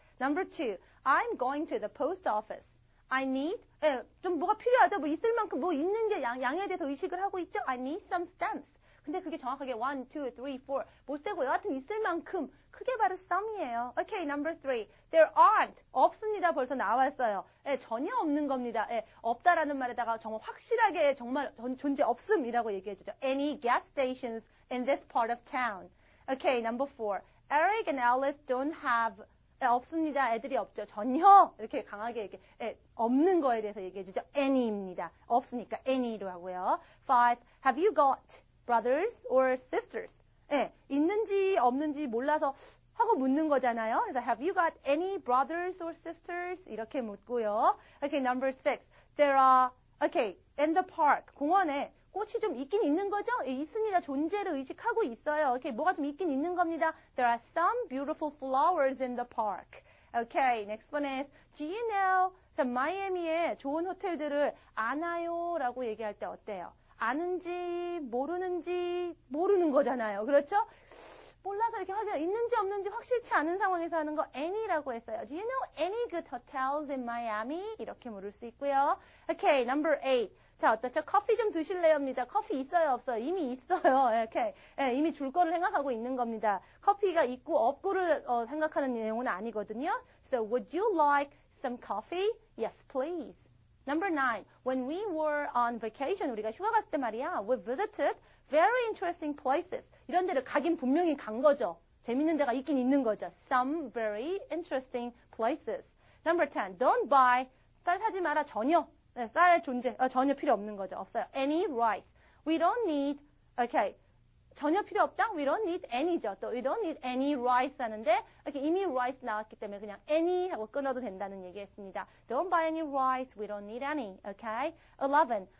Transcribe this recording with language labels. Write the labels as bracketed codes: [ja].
[en] Number 2, I'm going to the post office. I need, [ko] 좀 뭐가 필요하죠? 뭐 있을 만큼 뭐 있는 게 양에 대해서 의식을 하고 있죠? [en] I need some stamps. [ko] 근데 그게 정확하게 1, 2, 3, 4 못 세고 여하튼 있을 만큼 그게 바로 some이에요. [en] Okay, number 3. There aren't. [ko] 없습니다. 벌써 나왔어요. 전혀 없는 겁니다. 없다라는 말에다가 정말 확실하게 정말 존재 없음이라고 얘기해주죠. [en] Any gas stations in this part of town. Okay, number 4. Eric and Alice don't have [ko] 없습니다. 애들이 없죠. 전혀 이렇게 강하게 이렇게 없는 거에 대해서 얘기해 주죠. any입니다. 없으니까 any로 하고요. [en] 5. Have you got brothers or sisters? [ko] 있는지 없는지 몰라서 하고 묻는 거잖아요. 그래서 [en] have you got any brothers or sisters? [ko] 이렇게 묻고요. [en] Okay, number 6. There are in the park [ko] 공원에 꽃이 좀 있긴 있는 거죠? 있습니다. 존재를 의식하고 있어요. Okay, 뭐가 좀 있긴 있는 겁니다. [en] There are some beautiful flowers in the park. Okay, next one is, do you know? [ko] 자, 마이애미에 좋은 호텔들을 아나요? 라고 얘기할 때 어때요? 아는지, 모르는 거잖아요. 그렇죠? 몰라서 이렇게 하지, 있는지 없는지 확실치 않은 상황에서 하는 거 any라고 했어요. [en] Do you know any good hotels in Miami? [ko] 이렇게 물을 수 있고요. [en] Okay, number 8. [ko] 자, 어떻죠? 커피 좀 드실래요입니다. 커피 있어요, 없어요? 이미 있어요. 이렇게 이미 줄 거를 생각하고 있는 겁니다. 커피가 있고 없고를 생각하는 내용은 아니거든요. [en] So, would you like some coffee? Yes, please. Number 9. When we were on vacation, [ko] 우리가 휴가 갔을 때 말이야, [en] we visited very interesting places. [ko] 이런 데를 가긴 분명히 간 거죠. 재밌는 데가 있긴 있는 거죠. [en] Some very interesting places. Number 10. Don't buy. [ko] 쌀 사지 마라. 전혀. 쌀의 존재, 전혀 필요 없는 거죠. 없어요. [en] Any rice. We don't need, [ko] 전혀 필요 없다? [en] We don't need any죠. [ko] 또 [en] we don't need any rice [ko] 하는데, 이미 rice 나왔기 때문에 그냥 any 하고 끊어도 된다는 얘기했습니다. [en] Don't buy any rice. We don't need any. Okay? 11.